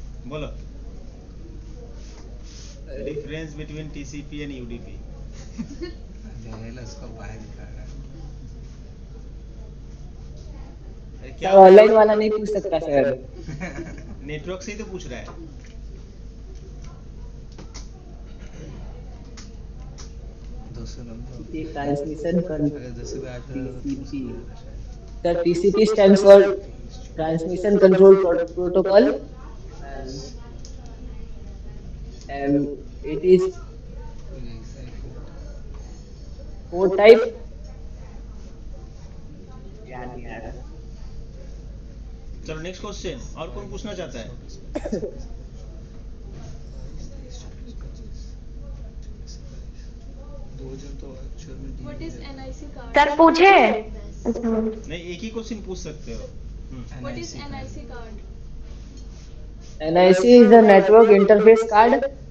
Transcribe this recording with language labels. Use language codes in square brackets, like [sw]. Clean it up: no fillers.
[hi] बोलो [en] Difference between TCP and UDP. [hi] उसको बाहर दिखा रहा है। क्या ऑनलाइन वाला नहीं पूछ सकता सर। नेटवर्क से ही तो पूछ रहा है। [en] transmission [hi] sir, [en] TCP stands for transmission control protocol, and it is 4 type. [hi] चलो [en] Next question. [hi] और कौन पूछना चाहता है? सर पूछे? नहीं, एक ही क्वेश्चन पूछ सकते हो। [en] What is NIC card? NIC is a network interface card.